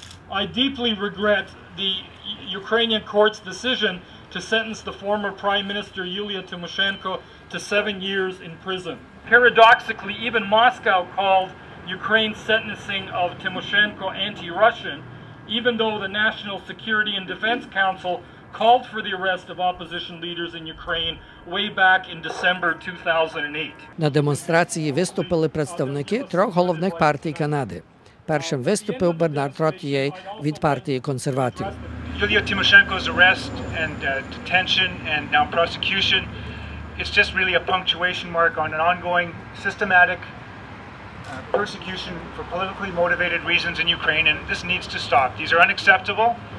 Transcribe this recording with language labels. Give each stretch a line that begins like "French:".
English: I deeply regret the Ukrainian court's decision to sentence the former Prime Minister Yulia Tymoshenko to 7 years in prison. Paradoxically, even Moscow called Ukraine's sentencing of Tymoshenko anti-Russian, even though the National Security and Defense Council called for the arrest of opposition leaders in Ukraine way back in December 2008.
Ukrainian: На демонстрації виступили представники 3 головних партій Канади. Першим виступив Бернард Ротьє від партії консервативів.
English: Yulia Tymoshenko's arrest and detention and now prosecution, it's just really a punctuation mark on an ongoing systematic persecution for politically motivated reasons in Ukraine, and this needs to stop. These are unacceptable.